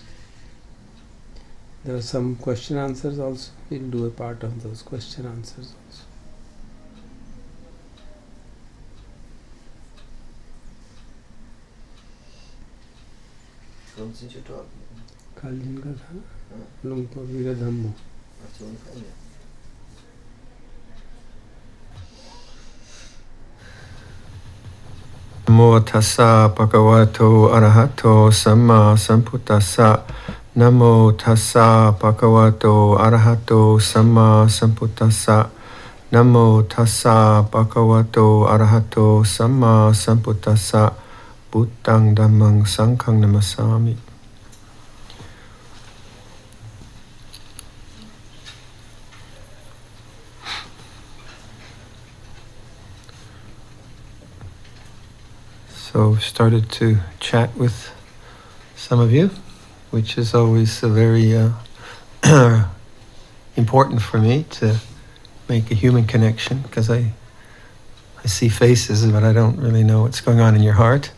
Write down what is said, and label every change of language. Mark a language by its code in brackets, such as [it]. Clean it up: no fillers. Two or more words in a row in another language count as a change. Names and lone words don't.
[en] There are some question answers also. We'll do a part of those question answers also. From since you're talking. Kaljin ka tha. Lungkor Vira Dhammo. That's the only thing. [pi] Namo tassa bhagavato arahato samma sambuddhassa. Namo tassa bhagavato arahato samma sambuddhassa. Namo tassa bhagavato arahato samma sambuddhassa. Buddhang dhammang sanghang namasami. [en] So started to chat with some of you, which is always a very important for me to make a human connection, because I see faces, but I don't really know what's going on in your heart.